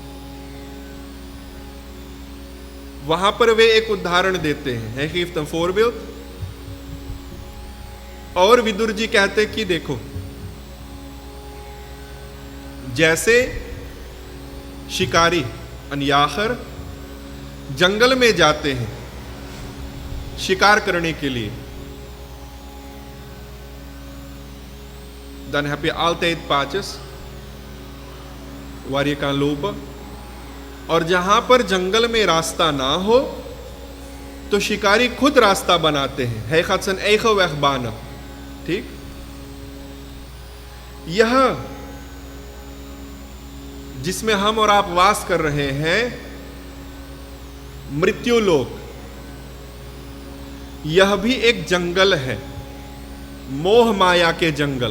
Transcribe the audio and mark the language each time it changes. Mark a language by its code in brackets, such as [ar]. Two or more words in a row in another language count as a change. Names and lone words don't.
[hi] वहां पर वे एक उदाहरण देते हैं, है कि फोरबिल्ड, और विदुर जी कहते कि देखो, जैसे शिकारी अनयाखर जंगल में जाते हैं शिकार करने के लिए। [nl] Dan heb je altijd paadjes waar je kan lopen, [hi] और जहां पर जंगल में रास्ता ना हो तो शिकारी खुद रास्ता बनाते हैं। [nl] Hij gaat zijn eigen weg banen। [hi] ठीक, यह जिसमें हम और आप वास कर रहे हैं मृत्युलोक, यह भी एक जंगल है, मोह माया के जंगल।